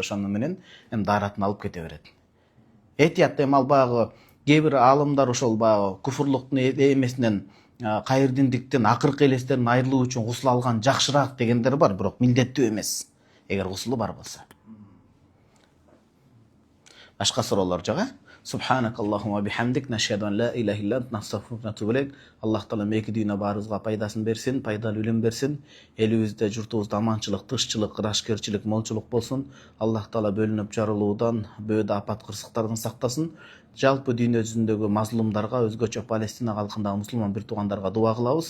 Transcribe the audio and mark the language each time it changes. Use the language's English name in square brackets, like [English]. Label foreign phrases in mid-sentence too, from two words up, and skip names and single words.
[Kyrgyz] Ошону менен дааратын алып кете берет. Этият ал багы кээ бир аалымдар ошол багы куфурлуктун эмесинен, кайыр диндиктен, акыркы элестерин айрылуу үчүн гусул алган жакшыраак дегендер бар, бирок милдеттүү эмес. Эгер гусулу бар болсо. Башка суроолор жок, [Arabic] سبحانك اللهم وبحمدك نشهد أن لا إله إلا أنت نستغفرك ونتوب إليك. [Kyrgyz] Аллах Таала эки дүйнө баарыбызга пайдасын берсин, пайдалуу илим берсин. Элибизде, журтубузда аманчылык, тынччылык, ырашкерчилик, молчулук болсун. Аллах Таала бөлүнүп жарылуудан, бөөдө апат кырсыктардан сактасын. Жалпы дүйнө жүзүндөгү мазлумдарга, өзгөчө Палестина калкындагы мусулман бир туугандарга дуа кылабыз.